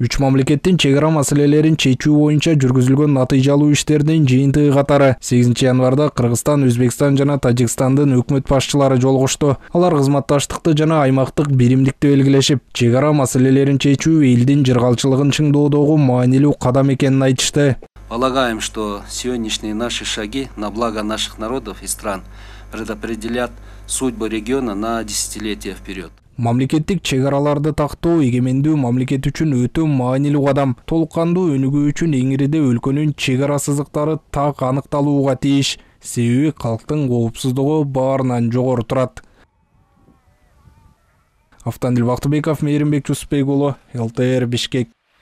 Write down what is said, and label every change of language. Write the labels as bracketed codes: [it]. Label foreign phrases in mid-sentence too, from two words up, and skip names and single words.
[ky] Үч мамлекеттин чек ара маселелерин чечүү боюнча жүргүзүлгөн натыйжалуу иштердин жыйынтыгы катары 8 январда Кыргызстан, Өзбекстан жана Тажикстандын өкмөт башчылары жолугушту. Алар кызматташтыкты жана аймактык биримдикти белгилешип, чек ара маселелерин чечүү элдин жыргалчылыгын чыңдоодогу маанилүү кадам экенин айтышты. [ru] Полагаем, что сегодняшние наши шаги на благо наших народов и стран предопределят судьбу региона на десятилетия вперед. [ky] Мамлекеттик чек араларды тактоо эгемендүү мамлекет үчүн өтө маанилүү кадам. Толук кандуу өнүгүү үчүн эңириде өлкөнүн чек ара сызыктары так аныкталууга тийиш. Себеби калктын коопсуздугу баарынан жогору турат. Автандил Бактыбеков, Мейримбек Жусупбек уулу, ЛТР Бишкек.